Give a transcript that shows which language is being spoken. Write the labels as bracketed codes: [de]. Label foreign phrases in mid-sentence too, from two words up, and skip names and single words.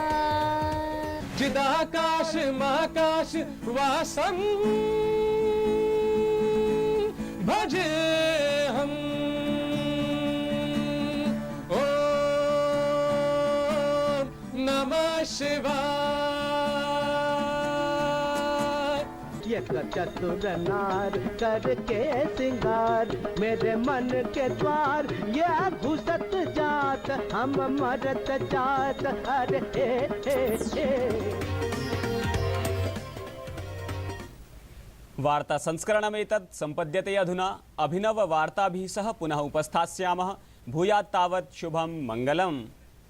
[sa] चिदाकाश महाकाश वासं भजे हम ओम नमः शिवाय। [hi] चतुर नार करके सिंगार मेरे मन के द्वार ये घुसत जात हम मरत जात अरे [sa] वार्ता संस्करणमेतत् सम्पद्यते अधुना। अभिनव वार्ताभिः सह पुनः उपस्थास्यामः। भूयात् तावत् शुभं मङ्गलम्।